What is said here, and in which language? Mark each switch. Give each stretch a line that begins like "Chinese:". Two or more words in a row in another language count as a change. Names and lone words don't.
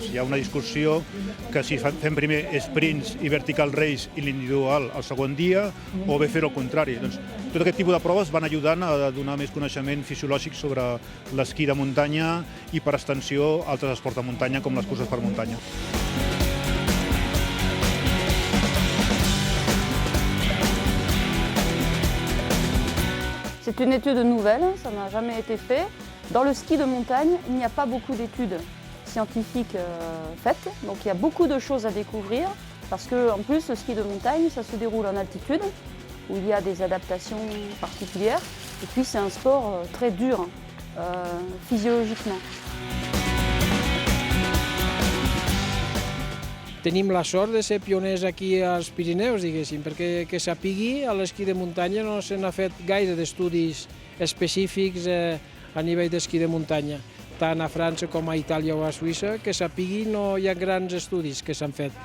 Catalan: Hi ha una discussió que si fem primer sprints i
English: vertical race
Catalan: i l'individual el segon dia, o bé fer-ho al contrari. Doncs, tot aquest tipus de proves van ajudant a donar més coneixement fisiològic sobre l'esquí de muntanya i, per extensió, altres esports de muntanya com les curses per muntanya.
French: C'est une étude nouvelle, ça n'a jamais été fait. Dans le ski de montagne, il n'y a pas beaucoup d'études scientifiques faites, donc il y a beaucoup de choses à découvrir, parce qu'en plus, le ski de montagne, ça se déroule en altitude, où il y a des adaptations particulières, et puis c'est un sport très dur, physiologiquement.
Catalan: Tenim la sort de ser pioners aquí als Pirineus, diguéssim, perquè que sapigui a l'esquí de muntanya no se n'ha fet gaire d'estudis específics a nivell d'esquí de muntanya, tant a França com a Itàlia o a Suïssa, que sapigui no hi ha grans estudis que s'han fet.